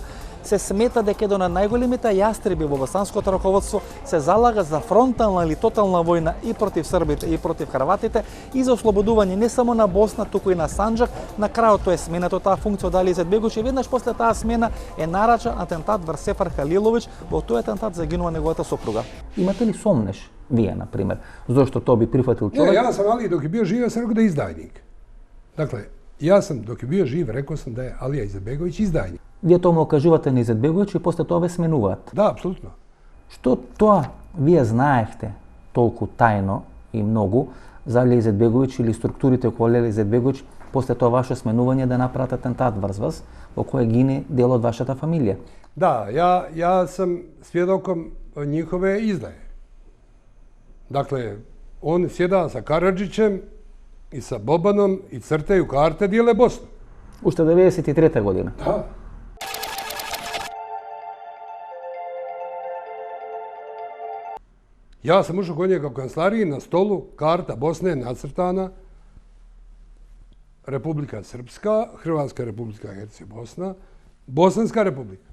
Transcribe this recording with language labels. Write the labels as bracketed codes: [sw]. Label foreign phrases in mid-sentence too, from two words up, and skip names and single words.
[mk] Се смета дека еден од најголемите јастреби во босанското раководство се залага за фронтална или тотална војна и против србите и против хрватите и за ослободување не само на Босна, туку и на Санџак. На крајот тој е сменет од таа функција од Али Изетбеговиќ и веднаш после таа смена е нарачан атентат врз Сефер Халиловиќ. Во тој атентат загинува неговата сопруга. Имате ли сомнеш? Вие, например, зашто то би прифатил човек? [bs] Ja sam Ali dok je bio živ, ja sam rekao da je izdajnik. Dakle, ja sam dok je bio živ, rekao sam da je Alija Izetbegović izdajnik. [mk] Вие тоа му окажувате на Изетбеговиќ и после тоа ве сменуваат. Да, апсолутно. Што тоа вие знаевте толку тајно и многу за Алија Изетбеговиќ или структурите околу Алија Изетбеговиќ после тоа ваше сменување да направат атентат врз вас, во кој гине дел од вашата фамилија? Да, [bs] ja sam svjedokom njihove izdaje. Dakle, on sjeda sa Karadžićem i sa Bobanom i crtaju karte, dijele Bosnu. [mk] Уште 93. година. [bs] Da. Ja sam ušao kod njega u kancelariji, na stolu karta Bosne nacrtana, Republika Srpska, Hrvatska Republika Herceg Bosna, Bosanska Republika.